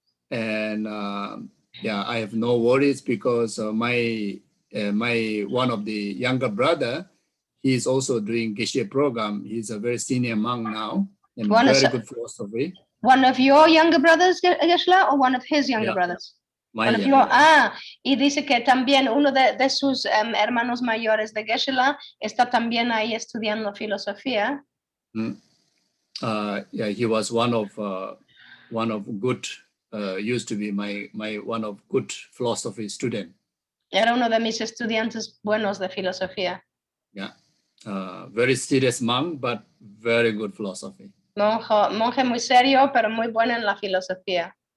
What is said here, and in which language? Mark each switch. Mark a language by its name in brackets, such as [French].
[English] And yeah, I have no worries because my one of the younger brother, he is also doing Gueshe program. He's a very senior monk now, and very good philosophy. One of your younger brothers, Geshe, or one of his younger brothers? [Spanish] Y dice que también uno de sus hermanos mayores de Geshe está también ahí estudiando filosofía. [English] Yeah, he was one of good. Used to be my one of good philosophy student. [Spanish] Era uno de mis estudiantes buenos de filosofía. [English] Yeah. Very serious monk, but very good philosophy. [Spanish] Monje muy serio, pero muy bueno en la filosofía.